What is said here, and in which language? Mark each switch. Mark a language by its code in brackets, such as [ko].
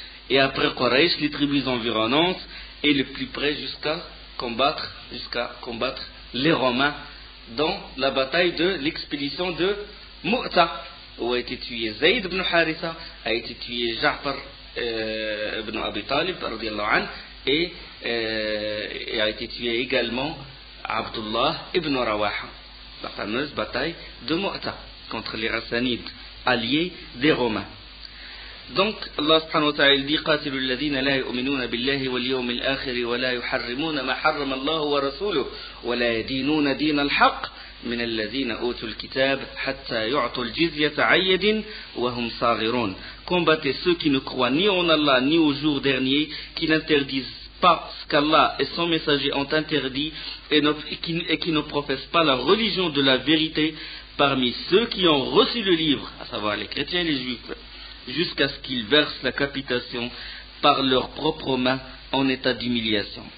[fr] Et après Quraysh, les tribus environnantes et le plus près jusqu'à combattre les Romains dans la bataille de l'expédition de Mu'ta, où a été tué Zayd ibn Haritha, a été tué Ja'far ibn Abi Talib, radiyallahu anhu, et a été tué également Abdullah ibn Rawaha, la fameuse bataille de Mu'ta contre les Hassanides, alliés des Romains. Donc Allah subhanahu wa ta'ala dit [ar] قاتلوا الذين لا يؤمنون بالله واليوم الآخر ولا يحرمون ما حرم الله ورسوله ولا يدينون دين الحق من الذين أوتوا الكتاب حتى يعطوا الجزية عن يد وهم صاغرون. [fr] Combattez ceux qui ne croient ni en Allah ni au jour dernier, qui n'interdisent pas ce qu'Allah et son messager ont interdit et qui ne professent pas la religion de la vérité parmi ceux qui ont reçu le livre, à savoir les chrétiens et les juifs, jusqu'à ce qu'ils versent la capitation par leurs propres mains en état d'humiliation.